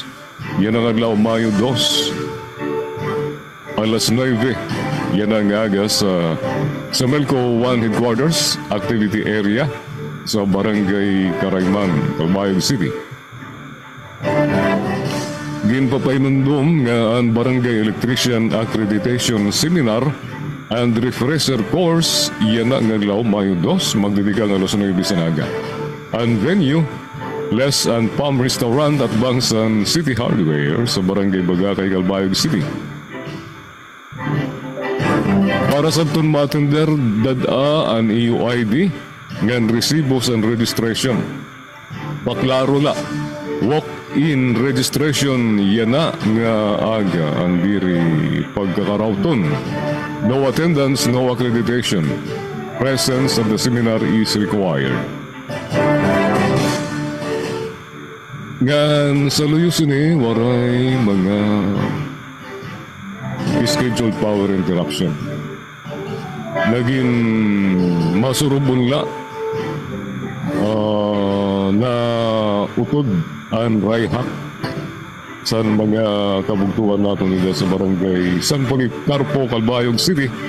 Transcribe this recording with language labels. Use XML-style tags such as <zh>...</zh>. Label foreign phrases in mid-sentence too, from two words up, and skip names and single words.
<war>Yan ang adlaw Mayo 2 alas 9, yan ang aga sa Melco 1 Headquarters, Activity Area sa Barangay Karayman, Calbayog City. Ginpapainundom nga ang Barangay Electrician Accreditation Seminar and Refresher Course, yan ang aglaw Mayo 2, magdidikang alas 9 sanaga. Ang venue, Les and Palm Restaurant at Bangsan City Hardware sa Barangay Bagakay, Calbayog City. Para sa itong matender, dada ang EUID ngan recibos</war> <en>and registration.</en> <war>Paklaro la,</war> <en>walk-in registration</en> <war>yana nga aga ang diri pagkakarauton.</war> <en>No attendance, no accreditation. Presence of the seminar is required.</en> <war>Ngan sa luyusin waray mga</war> <en>scheduled power interruption.</en> <war>Naging masurubon la na utod ang rayhak sa mga kabugtuan natin nila sa barangay San Policarpo, Calbayog City</war>